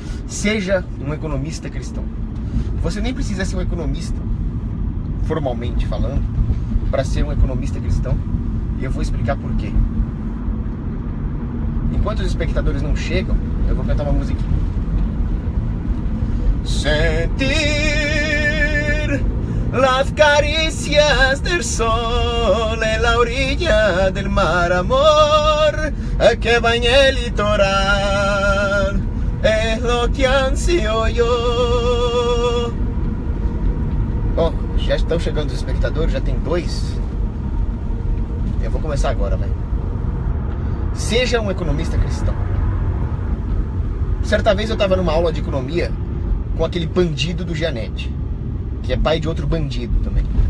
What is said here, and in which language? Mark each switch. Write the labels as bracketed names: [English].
[Portuguese] Seja um economista cristão. Você nem precisa ser um economista, formalmente falando, para ser um economista cristão. E eu vou explicar por quê. Enquanto os espectadores não chegam, eu vou cantar uma musiquinha. [Spanish] Sentir las caricias del sol en la orilla del mar, amor, que baña el litoral, es lo que ansio yo. [Portuguese] Bom, já estão chegando os espectadores, já tem 2. Eu vou começar agora, velho. Seja um economista cristão. Certa vez eu estava numa aula de economia com aquele bandido do Gianetti, que é pai de outro bandido também.